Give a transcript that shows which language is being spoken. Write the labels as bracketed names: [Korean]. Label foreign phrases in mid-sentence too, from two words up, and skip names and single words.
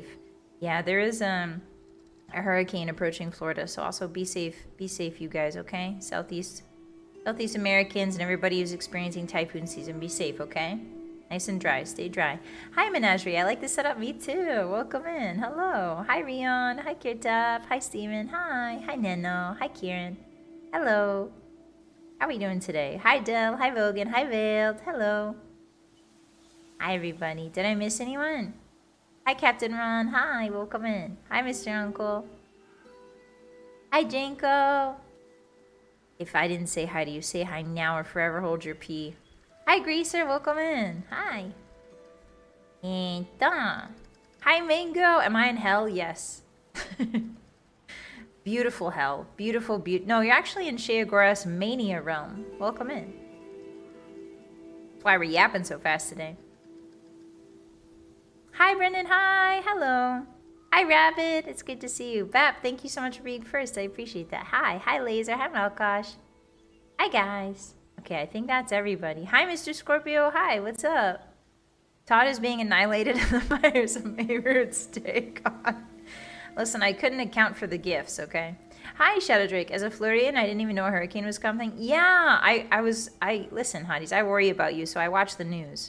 [English] Yeah, there is a hurricane approaching Florida, so also be safe you guys, okay? Southeast Americans and everybody who's experiencing typhoon season, be safe, okay? Nice and dry, stay dry. Hi, Menagerie, I like this setup, me too. Welcome in, hello. Hi, Rion, hi, Kirtaf, hi, Steven, hi Neno, hi, Kieran. Hello. How are we doing today? Hi, Del. Hi, Vogan. Hi, Veiled. Hello. Hi, everybody. Did I miss anyone? Hi, Captain Ron. Hi, welcome in. Hi, Mr. Uncle. Hi, Janko. If I didn't say hi to you, say hi now or forever hold your pee. Hi, Greaser. Welcome in. Hi. And hi, Mango. Am I in hell? Yes. Beautiful hell. Beautiful. No, you're actually in Sheogoras Mania realm. Welcome in. That's why we're yapping so fast today. Hi, Brendan. Hi. Hello. Hi, Rabbit. It's good to see you. Bap, thank you so much for being first. I appreciate that. Hi. Hi, Laser. Hi, Malkosh. Hi, guys. Okay, I think that's everybody. Hi, Mr. Scorpio. Hi, what's up? Todd is being annihilated in the fires of Mayroot Steak. Listen, I couldn't account for the gifts, okay? Hi, Shadow Drake. As a Floridian, I didn't even know a hurricane was coming. Yeah, listen, hotties, I worry about you, so I watch the news.